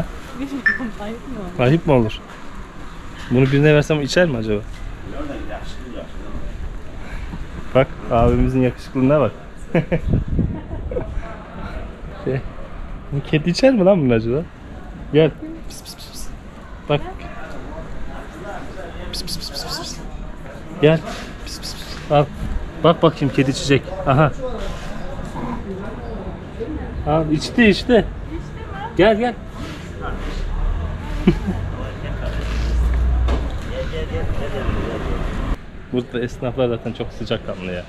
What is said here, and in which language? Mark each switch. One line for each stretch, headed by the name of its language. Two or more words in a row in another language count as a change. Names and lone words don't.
Turkish: Bilmiyorum. Ayıp mı? Ayıp mı olur? Bunu birine versem içer mi acaba? Bak abimizin yakışıklılığına bak. Bu kedi içer mi lan bunu acaba? Gel. Pis pis pis pis. Bak. Pis pis pis pis pis. Gel. Pis pis pis. Al. Bak bakayım kedi içecek. Aha. Al içti. Gel gel. Burada esnaflar zaten çok sıcakkanlı ya.